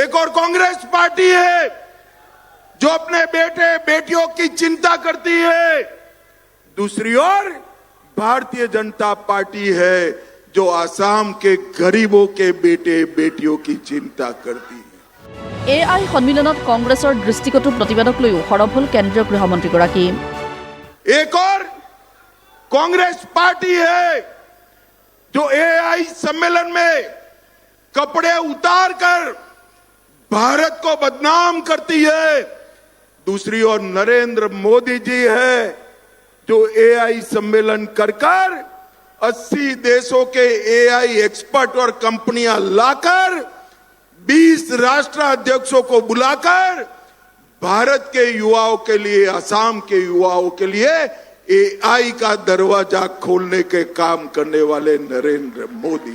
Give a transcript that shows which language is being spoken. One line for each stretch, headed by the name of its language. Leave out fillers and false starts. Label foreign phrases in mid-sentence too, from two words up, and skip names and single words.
Hindi: एक और कांग्रेस पार्टी है जो अपने बेटे बेटियों की चिंता करती है, दूसरी ओर भारतीय जनता पार्टी है जो आसाम के गरीबों के बेटे बेटियों की चिंता करती है।
Assamese: AI সন্মিলনত কংগ্ৰেছৰ দৃষ্টিকটু প্ৰতিবাদক লৈও সৰব হল কেন্দ্ৰীয় গৃহমন্ত্ৰীগৰাকী।
Hindi: एक और कांग्रेस पार्टी है जो AI सम्मेलन में कपड़े उतार कर भारत को बदनाम करती है। दूसरी ओर नरेंद्र मोदी जी है जो AI सम्मेलन कर 80 देशों के AI एक्सपर्ट और कंपनियां लाकर 20 राष्ट्राध्यक्षों को बुलाकर भारत के युवाओं के लिए, असम के युवाओं के लिए AI का दरवाजा खोलने के काम करने वाले नरेंद्र मोदी।